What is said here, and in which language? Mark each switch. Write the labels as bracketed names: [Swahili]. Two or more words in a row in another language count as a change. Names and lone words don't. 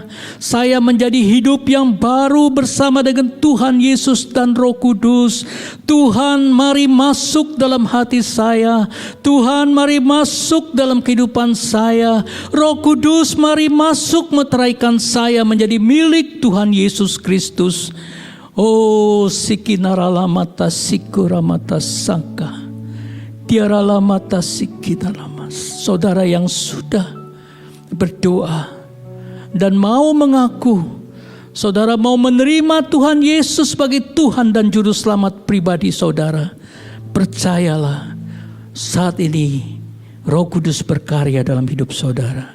[Indonesian] Saya menjadi hidup yang baru bersama dengan Tuhan Yesus dan Roh Kudus. Tuhan, mari masuk dalam hati saya. Tuhan, mari masuk dalam kehidupan saya. Roh Kudus, mari masuk meteraikan saya menjadi milik Tuhan Yesus Kristus. Oh, sikinaralamata sikuramata sangka. Tiaralamata sikitaramas. Saudara yang sudah berdoa dan mau mengaku, saudara mau menerima Tuhan Yesus sebagai Tuhan dan Juru Selamat pribadi saudara. Percayalah, saat ini Roh Kudus berkarya dalam hidup saudara.